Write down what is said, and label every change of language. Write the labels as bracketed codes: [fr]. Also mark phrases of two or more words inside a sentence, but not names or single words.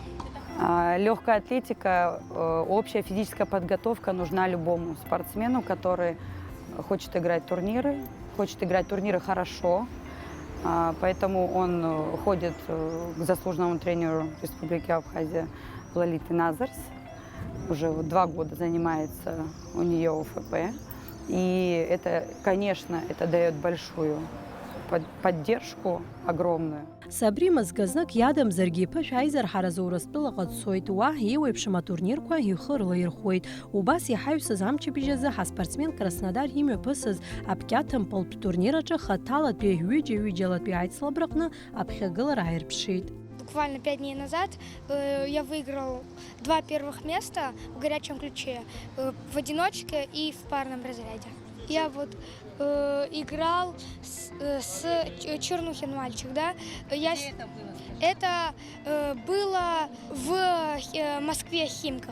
[ru] Легкая атлетика, общая физическая подготовка нужна любому спортсмену, который хочет играть турниры хорошо, поэтому он ходит к заслуженному тренеру Республики Абхазия Лолите Назарс. Уже 2 года занимается у нее ОФП. И это, конечно, это дает большую поддержку огромную. [ab] Сабри мызгазнык иадамзаргьы иԥышә аизарҳаразы Урыстәылаҟа дцоит, уа еиуеиԥшым атурнирқәа ихы рылаирхәуеит. Убас иҳаҩсыз амчыбжь азы ҳаспортсмен Краснодар имҩаԥысыз аԥкьаҭымпылтә турнир аҿы хаҭалатәи ҩыџьа-ҩыџьалатәи аицлабраҟны аԥхьагылара ааирԥшит. [ru] Буквально 5 дней назад я выиграл 2 первых места в горячем ключе, в одиночке и в парном разряде. Я вот играл с Чернухин мальчик, да? Это было в Москве, Химках.